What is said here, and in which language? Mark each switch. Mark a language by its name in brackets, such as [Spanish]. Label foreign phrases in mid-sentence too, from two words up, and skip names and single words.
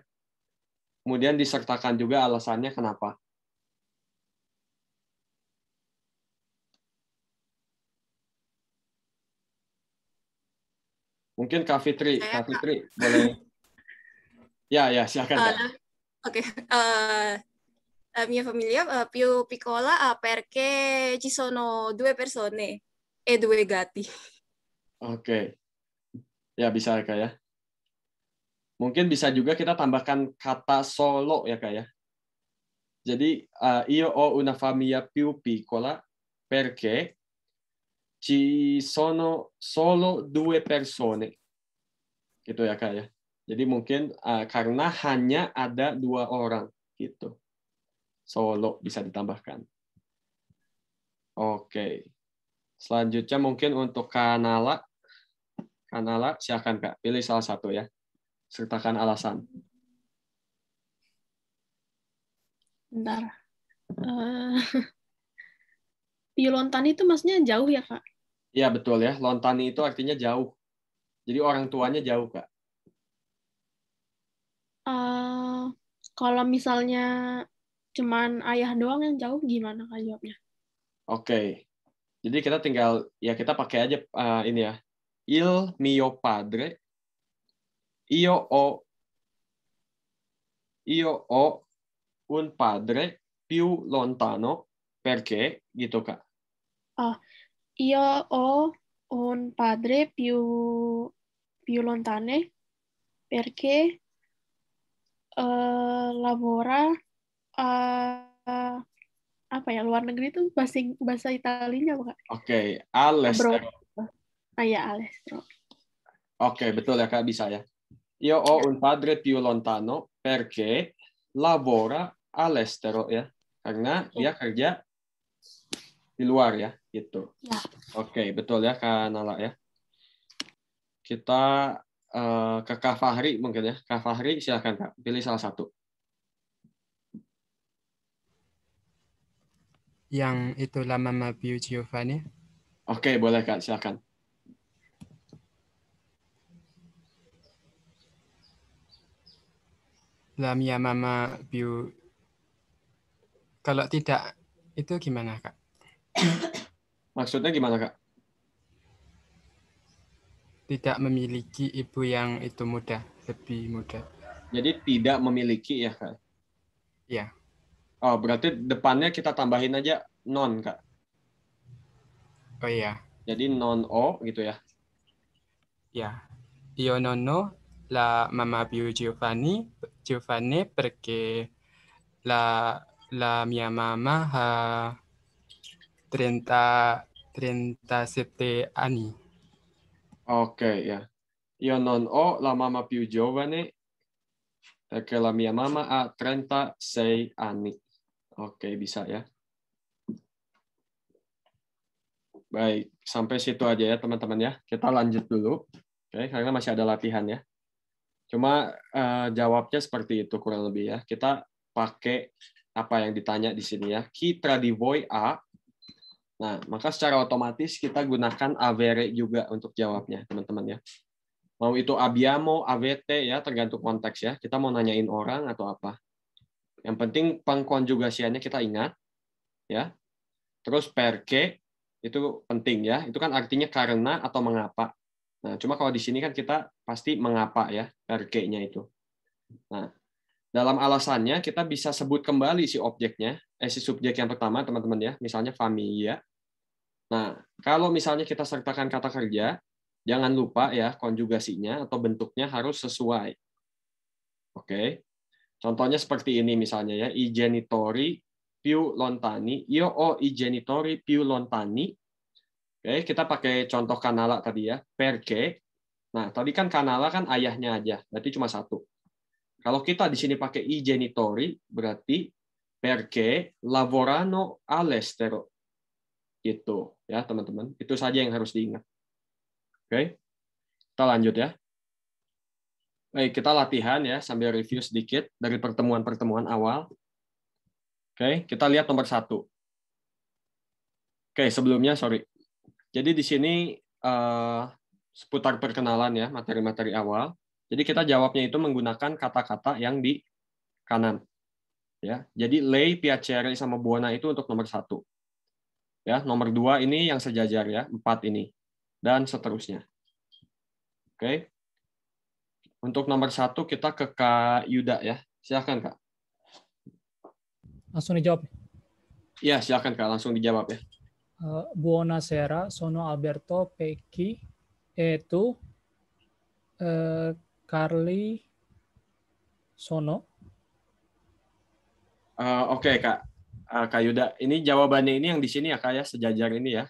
[Indonesian] Kemudian disertakan juga alasannya kenapa. Mungkin Kak Fitri boleh. Ya, silakan Kak. Oke. [Italian] Mia famiglia più piccola perché ci sono 2 persone e due gatti. [Indonesian] Oke. Ya, bisa Kak ya. Mungkin bisa juga kita tambahkan kata solo ya Kak ya. Jadi, [Italian] io ho una famiglia più piccola perché ci sono solo 2 persone. [Indonesian] Gitu ya Kak ya. Jadi mungkin karena hanya ada 2 orang gitu. Solo bisa ditambahkan. Oke. Selanjutnya mungkin untuk Kanala. Kanala, silakan Kak. Pilih salah satu ya. Sertakan alasan. Bentar. [Italian] Più lontani [Indonesian] itu maksudnya jauh ya, Kak? Iya, betul ya. Lontani itu artinya jauh. Jadi orang tuanya jauh, Kak. Kalau misalnya cuman ayah doang yang jauh, gimana Kak jawabnya? Oke. Jadi kita tinggal, ya kita pakai aja ini ya. [Italian] Il mio padre, io ho un padre più lontano perché, [Indonesian] gitu Kak. [Italian] Io ho un padre più lontane perché lavora [Indonesian] apa ya, luar negeri itu bahasa Italinya apa Kak? Oke, all'estero. Ya, all'estero. Oke, betul ya Kak, bisa ya. [Italian] Io ho un padre più lontano perché lavora all'estero ya. [Indonesian] Karena dia kerja di luar ya, gitu. Ya. Oke, betul ya Kak Nala ya. Kita ke Kak Fahri mungkin ya. Kak Fahri silakan Kak, pilih salah satu. [Italian] Yang itu la mamma più Giovanni. [Indonesian] Oke, boleh Kak, silakan. [Italian] La mia mamma più. [Indonesian] Kalau tidak itu gimana Kak? Maksudnya gimana Kak? Tidak memiliki ibu yang itu muda, lebih muda. Jadi tidak memiliki ya Kak? Iya. Oh, berarti depannya kita tambahin aja non Kak? Oh iya. Jadi [Italian] non o [Indonesian] gitu ya? Ya. [Italian] Io non ho la mamma più Giovanni perché la mia mamma ha 37 anni. [Indonesian] Oke ya. [Italian] Io non ho la mamma più giovane perché la mia mamma ha 36 anni. [Indonesian] Oke, bisa ya. Baik, sampai situ aja ya teman-teman ya. Kita lanjut dulu. Oke, karena masih ada latihan ya. Cuma jawabnya seperti itu kurang lebih ya. Kita pakai apa yang ditanya di sini ya. [Italian] Chi tra di voi ha. [Indonesian] Nah, maka secara otomatis kita gunakan avere juga untuk jawabnya, teman-teman ya. Mau itu [Italian] abbiamo, avete [Indonesian] ya, tergantung konteks ya. Kita mau nanyain orang atau apa. Yang penting pengkonjugasiannya kita ingat ya. Terus perché itu penting ya. Itu kan artinya karena atau mengapa. Nah, cuma kalau di sini kan kita pasti mengapa ya, perché-nya itu. Nah, dalam alasannya kita bisa sebut kembali si objeknya, si subjek yang pertama teman-teman ya, misalnya famiglia. Nah, kalau misalnya kita sertakan kata kerja, jangan lupa ya konjugasinya atau bentuknya harus sesuai. Oke. Contohnya seperti ini misalnya ya, [Italian] i genitori più lontani. Io ho i genitori più lontani. [Indonesian] Oke, kita pakai contoh Kanala tadi ya, perché. Nah, tadi kan Kanala kan ayahnya aja, berarti cuma satu. Kalau kita di sini pakai [Italian] i genitori, [Indonesian] berarti [Italian] perché lavorano all'estero. [Indonesian] Gitu ya, teman-teman. Itu saja yang harus diingat. Oke, kita lanjut ya. Baik, kita latihan ya sambil review sedikit dari pertemuan-pertemuan awal. Oke, kita lihat nomor 1. Oke, sebelumnya sorry. Jadi di sini seputar perkenalan ya, materi-materi awal. Jadi kita jawabnya itu menggunakan kata-kata yang di kanan. Ya, jadi [Italian] lei, piacere [Indonesian] sama buona itu untuk nomor 1. Ya, nomor 2 ini yang sejajar ya, 4 ini dan seterusnya. Oke. Untuk nomor 1 kita ke Kak Yuda ya. Silakan Kak. Langsung dijawab. Iya, silakan Kak, langsung dijawab ya. [Italian] Buonasera, sono Alberto Pecchi e tu? Carly sono. [Indonesian] Oke, Kak. Kak Yuda, ini jawabannya ini yang di sini ya, Kak ya, sejajar ini ya.